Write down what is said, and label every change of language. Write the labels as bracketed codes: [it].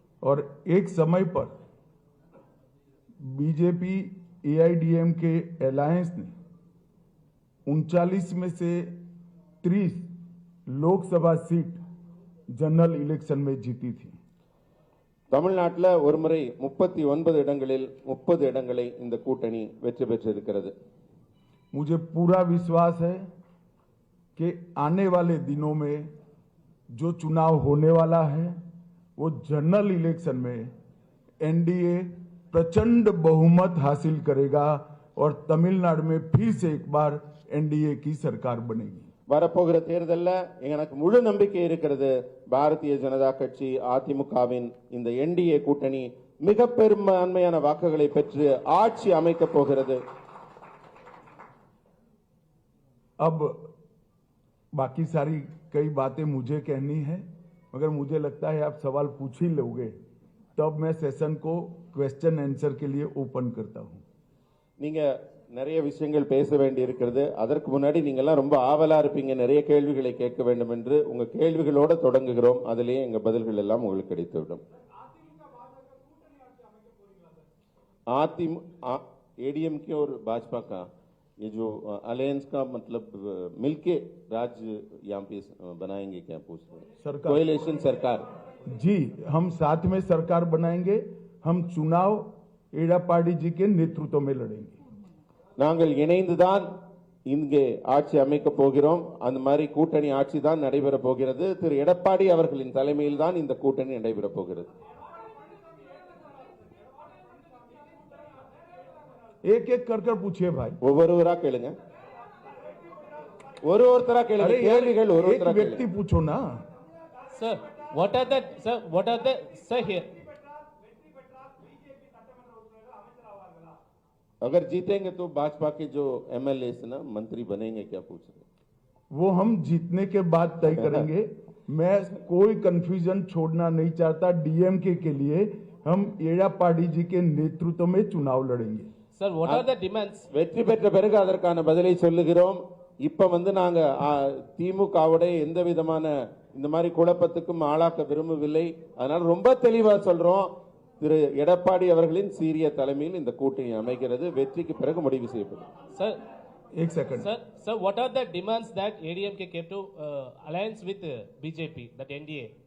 [hi] और एक समय पर बीजेपी एआईडीएमके अलायंस ने 39 में से 30 लोकसभा सीट जनरल इलेक्शन में जीती थी. [ta] தமிழ்நாட்டில் ஒரு முறை 39 இடங்களில் 30 இடங்களை இந்த கூட்டணி வெற்றி பெற்றிருக்கிறது. [hi] मुझे पूरा विश्वास है कि आने वाले दिनों में जो चुनाव होने वाला है वो जनरल इलेक्शन में एनडीए प्रचंड बहुमत हासिल करेगा और तमिलनाडु में फिर से एक बार एनडीए की सरकार बनेगी. [ta] வரப்போகிற தேர்தலில் எனக்கு முழு நம்பிக்கை இருக்கிறது. பாரதிய ஜனதா கட்சி அதிமுகவின் இந்த என்டிஏ கூட்டணி மிக பெரும்பான்மையான வாக்குகளை பெற்று ஆட்சி அமைக்கப் போகிறது. [hi] अब बाकी सारी कई बातें मुझे कहनी है, मगर मुझे लगता है आप सवाल पूछ ही लोगे, तब मैं सेशन को क्वेश्चन आंसर के लिए ओपन करता हूं. [ta] நீங்க நிறைய விஷயங்கள் பேச வேண்டி இருக்கிறது. அதற்கு முன்னாடி நீங்கெல்லாம் ரொம்ப ஆவலா இருப்பீங்க, நிறைய கேள்விகளை கேட்க வேண்டும் என்று. உங்க கேள்விகளோட தொடங்குகிறோம். அதிலேயே எங்க பதில்கள் எல்லாம் உங்களுக்கு கிடைத்துவிடும். [hi] एडीएमके और भाजपा का ये जो अलायंस का मतलब मिलके राज्य यहाँ पे बनाएंगे क्या पूछ रहे हैं? सरकार, कोएलिशन सरकार. जी, हम साथ में सरकार बनाएंगे. हम चुनाव एड़ापाडी जी के नेतृत्व में लड़ेंगे. [ta] நாங்கள் இணைந்துதான் இங்கே ஆட்சி அமைக்க போகிறோம். அந்த மாதிரி கூட்டணி ஆட்சி தான் நடைபெற போகிறது. திரு எடப்பாடி அவர்களின் தலைமையில் தான் இந்த கூட்டணி நடைபெற போகிறது. [hi] एक एक कर कर पूछिए भाई. [ta] ஒவ்வொருவரா கேளுங்க. ஒருத்தரா கேளுங்க. கேள்விகள் [hi] एक व्यक्ति पूछो ना. [en] Sir, what are the sir here? [hi] अगर जीतेंगे तो भाजपा के जो एमएलए ना मंत्री बनेंगे क्या पूछ रहे? वो हम जीतने के बाद तय करेंगे. मैं कोई कंफ्यूजन छोड़ना नहीं चाहता. डीएमके के लिए हम एड़ापाडी जी के नेतृत्व में चुनाव लड़ेंगे. [en] Sir, what are the demands? [ta] வெற்றி பெற்ற பிறகு அதற்கான பதிலை சொல்லுகிறோம். இப்ப நாங்க திமுகவுடைய எந்த விதமான இந்த மாதிரி குழப்பத்துக்கும் ஆளாக்க விரும்பவில்லை. அதனால ரொம்ப தெளிவா சொல்றோம். திரு எடப்பாடி அவர்களின் சீரிய தலைமையில் இந்த கூட்டணி அமைகிறது. வெற்றிக்கு பிறகு முடிவு செய்யப்படும். [en] Sir, [hi] एक second [en] sir, what are the demands that ADMK came to alliance with BJP, that NDA?